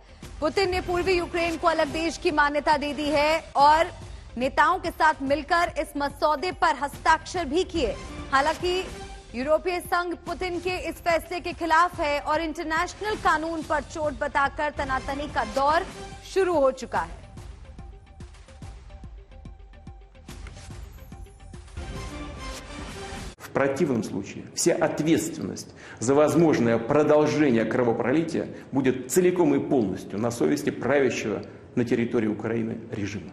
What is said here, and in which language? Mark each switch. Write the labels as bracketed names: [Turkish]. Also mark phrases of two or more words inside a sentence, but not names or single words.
[Hindi] पुतिन ने पूर्वी यूक्रेन को अलग देश की मान्यता दे दी है और नेताओं के साथ मिलकर इस मसौदे पर हस्ताक्षर भी किए। हालांकि यूरोपीय संघ पुतिन के इस फैसले के खिलाफ है और इंटरनेशनल कानून पर चोट बताकर तनातनी का दौर शुरू हो चुका है। [Russian] В противном случае вся ответственность за возможное продолжение кровопролития будет целиком и полностью на совести правящего на территории Украины режима.